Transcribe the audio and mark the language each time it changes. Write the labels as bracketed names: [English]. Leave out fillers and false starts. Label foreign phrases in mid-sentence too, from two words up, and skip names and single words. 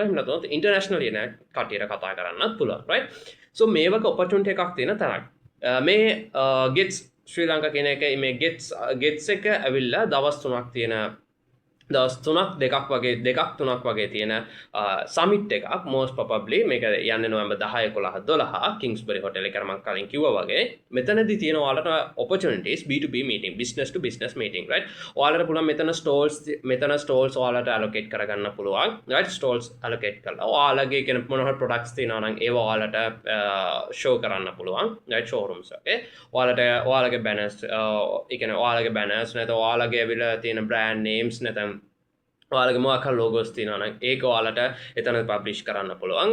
[Sinhala] එහෙම නැත්නම් ඉන්ටර්නැෂනලි එන කට්ටියට කතා කරන්නත් පුළුවන් right. so මේ වගේ ඔපචුනිටි එකක් තියෙන තරක් මේ gets ශ්‍රී ලංකා කියන එක මේ gets එක ඇවිල්ලා දවස් 3ක් තියෙන දවස් 2ක් වගේ තියෙන සමිට් එකක්. [English] most probably [Sinhala] මේක යන්නේ නොවැම්බර් 10 11 12 කිංස්බරි හොටෙල් එකේ මම කලින් කිව්වා වගේ. මෙතනදී තියෙන ඔයාලට opportunities [English] B2B meeting business to business meeting right. [Sinhala] ඔයාලට පුළුවන් මෙතන stalls ඔයාලට allocate කරගන්න පුළුවන් right. [English] stalls allocate [Sinhala] කරලා ඔයාලගේ කියන මොනවා හරි products තියෙනවා නම් ඒවා ඔයාලට show කරන්න පුළුවන් [English] right. showrooms okay. [Sinhala] ඔයාලගේ banners ඒ කියන්නේ ඔයාලගේ banners නැත්නම් ඔයාලගේ ඇවිල්ලා තියෙන [English] brand names [Sinhala] නැත්නම් ඔයාලගේ මොකක් හරි ලෝගෝස් තියෙනවා නම් ඒක ඔයාලට එතන පබ්ලිෂ් කරන්න පුළුවන්.